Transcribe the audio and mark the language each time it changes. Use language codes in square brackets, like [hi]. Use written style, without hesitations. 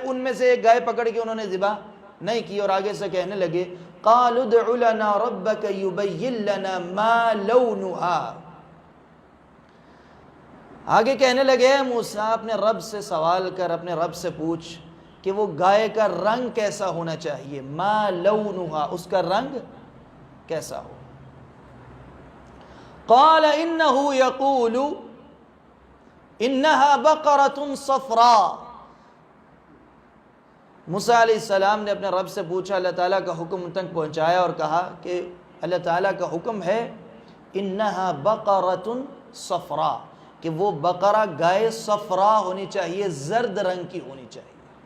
[ur] ان میں سے ایک گائے پکڑ کے انہوں نے ذبح نہیں کی اور آگے سے کہنے لگے [ar] قالوا ادع لنا ربك يبين لنا ما لونها. [ur] آگے کہنے لگے موسیٰ اپنے رب سے سوال کر، اپنے رب سے پوچھ کہ وہ گائے کا رنگ کیسا ہونا چاہیے. [ar] ما لونها، [ur] اس کا رنگ کیسا ہو. [ar] قال انه يقول انها بقرة صفراء. [ur] موسیٰ علیہ السلام نے اپنے رب سے پوچھا، اللہ تعالیٰ کا حکم ان تک پہنچایا اور کہا کہ اللہ تعالیٰ کا حکم ہے [ar] انها بقرة صفراء، [ur] کہ وہ بقرہ گائے صفراء ہونی چاہیے، زرد رنگ کی ہونی چاہیے.